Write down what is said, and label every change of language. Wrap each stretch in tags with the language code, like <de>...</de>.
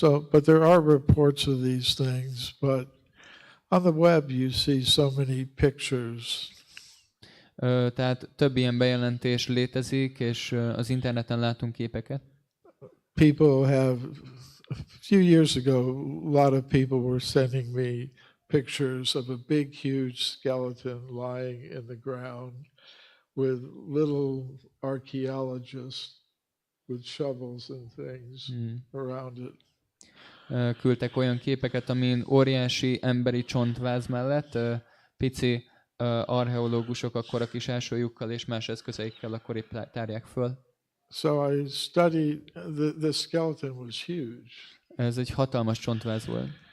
<en>But there are reports of these things, but on the web you see so many pictures.</en> <hu>Tehát több ilyen bejelentés létezik, és az interneten látunk képeket.</hu> <en>People have, a few years ago, a lot of people were sending me pictures of a big, huge skeleton lying in the ground with little archaeologists with shovels and things around it.</en> <hu>Küldtek olyan képeket, amin óriási emberi csontváz mellett pici archeológusok akkor a kis ásójukkal és más eszközeikkel akkor épp tárják föl.</hu> <en>So I studied, the skeleton was huge.</en> <hu>Ez egy hatalmas csontváz volt.</hu>